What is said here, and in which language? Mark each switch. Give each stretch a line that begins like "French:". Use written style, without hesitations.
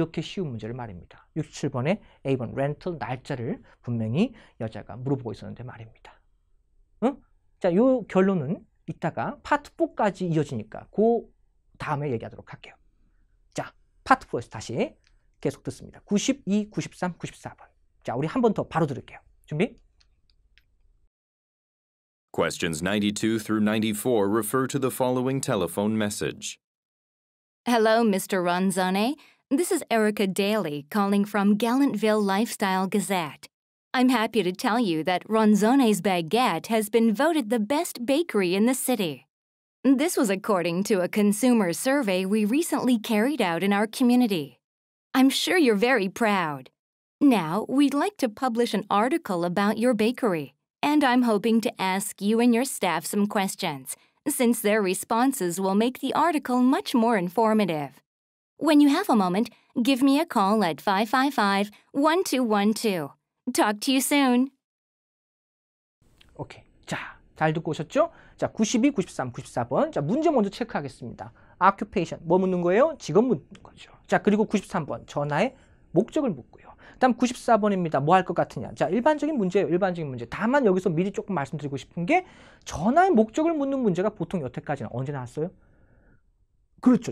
Korean: 이렇게 쉬운 문제를 말입니다. 67번의 A번 렌털 날짜를 분명히 여자가 물어보고 있었는데 말입니다. 자, 요 결론은 이따가 파트 4까지 이어지니까 그 다음에 얘기하도록 할게요. 자, 파트 4에서 다시 계속 듣습니다. 92, 93, 94번. 자, 우리 한 번 더 바로 들을게요. 준비?
English: Questions 92 through 94 refer to the following telephone message. Hello, Mr. Ronzone. This is Erica Daly calling from Gallantville Lifestyle Gazette. I'm happy to tell you that Ronzone's Baguette has been voted the best bakery in the city. This was according to a consumer survey we recently carried out in our community. I'm sure you're very proud. Now, we'd like to publish an article about your bakery, and I'm hoping to ask you and your staff some questions, since their responses will make the article much more informative. When you have a moment, give me a call at 555-1212. Talk to you soon.
Korean: 오케이. 자, 잘 듣고 오셨죠? 자, 92, 93, 94번. 자, 문제 먼저 체크하겠습니다. occupation, 뭐 묻는 거예요? 직업 묻는 거죠. 자, 그리고 93번, 전화의 목적을 묻고요. 다음 94번입니다. 뭐 할 것 같으냐? 자, 일반적인 문제예요. 일반적인 문제. 다만 여기서 미리 조금 말씀드리고 싶은 게 전화의 목적을 묻는 문제가 보통 여태까지는 언제 나왔어요? 그렇죠.